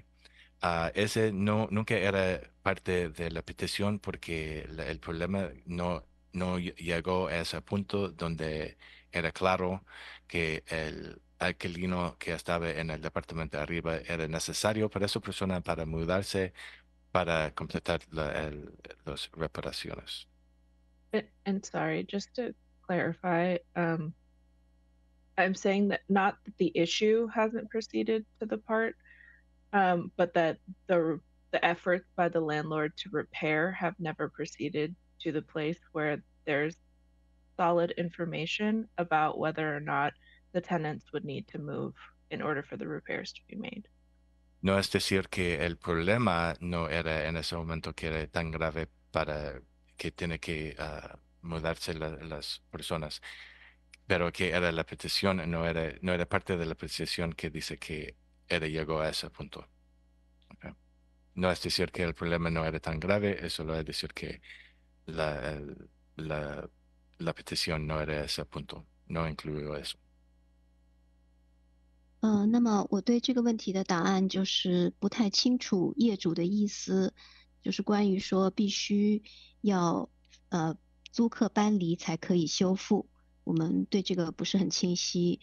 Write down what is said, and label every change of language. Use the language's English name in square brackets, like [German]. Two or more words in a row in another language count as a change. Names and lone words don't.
[Spanish] Ese nunca era parte de la petición porque el problema no llegó a ese punto donde era claro que el alquilino que estaba en el departamento de arriba era necesario para esa persona para mudarse para completar las reparaciones. [English] And sorry, just to clarify, I'm saying that not that the issue hasn't proceeded to the part, but that the efforts by the landlord to repair have never proceeded to the place where there's solid information about whether or not the tenants would need to move in order for the repairs to be made. [Spanish] No es decir que el problema no era en ese momento que era tan grave para que tiene que mudarse las personas, pero que era la petición, no era parte de la petición que dice que llegó a ese punto. [English] Okay. [Spanish] no es decir que el problema no era tan grave, es solo decir que la, la, la petición no era ese punto, no incluyó eso. [Chinese] 那么我对这个问题的答案就是不太清楚业主的意思，就是关于说必须要租客搬离才可以修复，我们对这个不是很清晰。